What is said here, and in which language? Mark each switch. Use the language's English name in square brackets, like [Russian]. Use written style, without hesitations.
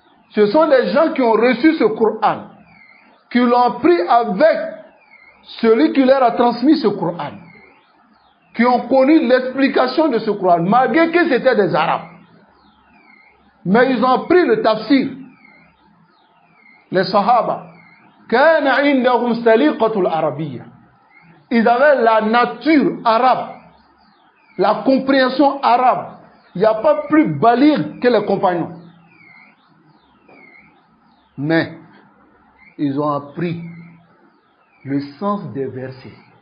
[French] Ce sont des gens qui ont reçu ce Coran, qui l'ont pris avec celui qui leur a transmis ce Coran, qui ont connu l'explication de ce Coran, malgré que c'était des Arabes. Mais ils ont pris le tafsir. Les Sahaba. [Arabic] كان عندهم سليقة العربية. [French] Ils avaient la nature arabe, la compréhension arabe. Il n'y a pas plus baligh que les compagnons. Mais ils ont appris le sens des versets.